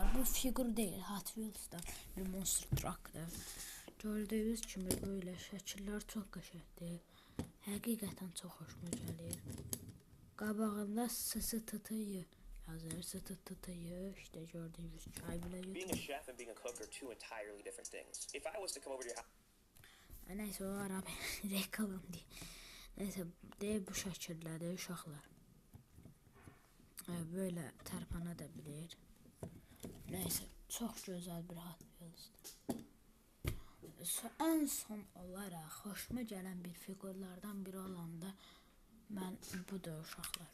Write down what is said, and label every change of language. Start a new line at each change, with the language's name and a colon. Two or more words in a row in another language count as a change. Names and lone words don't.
Azerbaijani: Bu figur deyil, Hot Wheels'dan bir Monster Truck'dır. Gördüyünüz kimi böyle şəkillər çox qəşəngdir. Həqiqətən çox xoşuma gəlir. Qabağında SSTT-yi yazır, SSTT-yi işte gördüyünüz çay bile
English: Being a
Azerbaijani: götürür.
English: chef and being a cook are two entirely different things. If I was to come over to your house,
Turkish: Neyse o ara reklam değil.
Azerbaijani: Neyse deyib bu şəkillədir uşaqlar. Böyle tərpənə də bilir. Neyse çox gözəl bir Hot Wheels'dir.
Turkish: En son olarak
Azerbaijani: xoşuma gələn bir figurlardan biri olanda mən bu da uşaqlar.